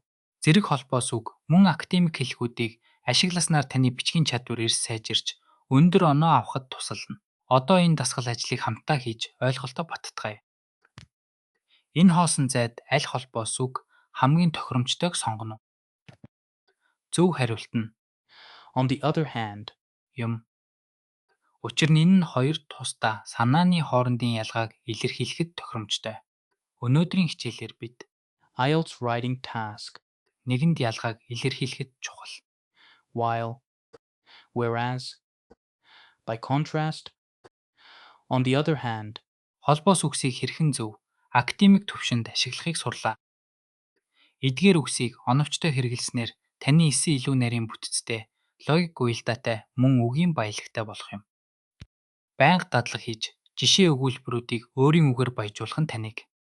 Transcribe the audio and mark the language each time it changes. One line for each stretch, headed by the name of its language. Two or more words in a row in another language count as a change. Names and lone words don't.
Mongolian: зэрэг холбоос үг мөн академик хэлхүүдийг ашигласнаар таны бичгийн чадвар эрс сайжирч өндөр оноо авахад тусална. Одоо энэ дасгал ажлыг хамтдаа хийж ойлголтоо баттгая. Энэ хоосон зайд аль холбоос үг хамгийн тохиромжтойг сонгоно уу? Зөв хариулт нь
English: On the other hand.
Mongolian: юм. Учир нь энэ нь хоёр тусдаа санааны хоорондын ялгааг илэрхийлэхэд тохиромжтой. Өнөөдрийн хичээлээр бид
English: IELTS writing task.
Mongolian: нэгэнд ялгааг илэрхийлэхэд чухал.
English: While. Whereas. By contrast. On the other hand.
Mongolian: Холбоос үгсийг хэрхэн зөв академик төвшөнд ашиглахыг сурлаа. Эдгээр үгсийг оновчтой хэрэглэснээр таны эссе илүү нарийн бүтцтэй, логик уялдаатай мөн үгийн баялагтай болох юм. Байнга дадлаг хийж жишээ өгүүлбэрүүдийг өөрийн үгээр баяжуулах нь таныг